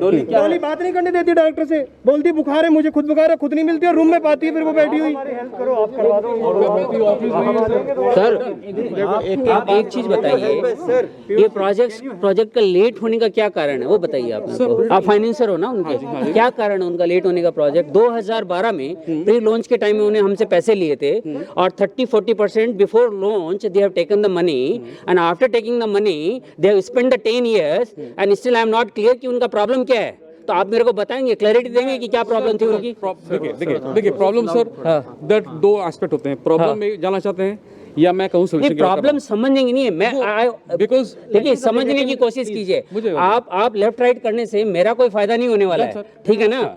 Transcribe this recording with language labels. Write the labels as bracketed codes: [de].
[hi] डॉली बात नहीं करने देती डायरेक्टर से, बोलती बुखार है, मुझे खुद बुखार है, खुद नहीं मिलती और रूम में पाती है, फिर वो बैठी हुई। सर आप एक चीज बताइए, ये प्रोजेक्ट का लेट होने का क्या कारण है, वो बताइए आप फाइनेंसर हो ना उनके, क्या कारण है उनका लेट होने का? प्रोजेक्ट 2012 में प्री लॉन्च के टाइम में उन्हें हमसे पैसे लिए थे, और 30-40% before launch [en] they have taken the money, and after taking the money they have spent the 10 years and still I am not clear [hi] कि उनका प्रॉब्लम क्या है। तो आप मेरे को बताएंगे, क्लैरिटी देंगे कि क्या प्रॉब्लम थी उनकी? देखिए प्रॉब्लम सर, दैट 2 एस्पेक्ट होते हैं। प्रॉब्लम में जाना चाहते हैं या मैं कहूँ नहीं, प्रॉब्लम समझने की नहीं है, मैं [en] because [hi] देखिए समझने की कोशिश कीजिए। आप लेफ्ट राइट करने से मेरा कोई फायदा नहीं होने वाला है, ठीक है ना?